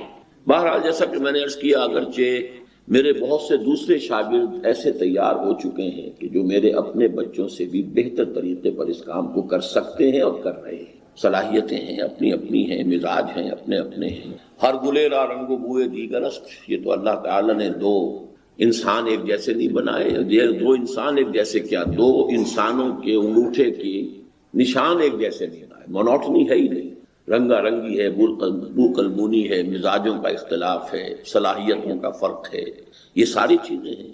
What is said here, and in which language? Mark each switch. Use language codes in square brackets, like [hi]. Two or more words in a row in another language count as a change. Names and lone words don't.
[ur] بہرحال جیسا کہ میں نے عرض کیا، اگرچہ میرے بہت سے دوسرے شاگرد ایسے تیار ہو چکے ہیں کہ جو میرے اپنے بچوں سے بھی بہتر طریقے پر اس کام کو کر سکتے ہیں اور کر رہے ہیں، صلاحیتیں ہیں، اپنی اپنی ہیں، مزاج ہیں، اپنے اپنے ہیں۔ [fa] ہر گلے را رنگ و بوئے دیگر است، [ur] یہ تو اللہ تعالیٰ نے دو انسان ایک جیسے نہیں بنائے، یہ دو انسان ایک جیسے کیا، دو انسانوں کے انگوٹھے کی نشان ایک جیسے نہیں بنائے، مونوٹنی ہے ہی نہیں، رنگا رنگی ہے، بو قلبونی ہے، مزاجوں کا اختلاف ہے، صلاحیتوں کا فرق ہے، یہ ساری چیزیں ہیں۔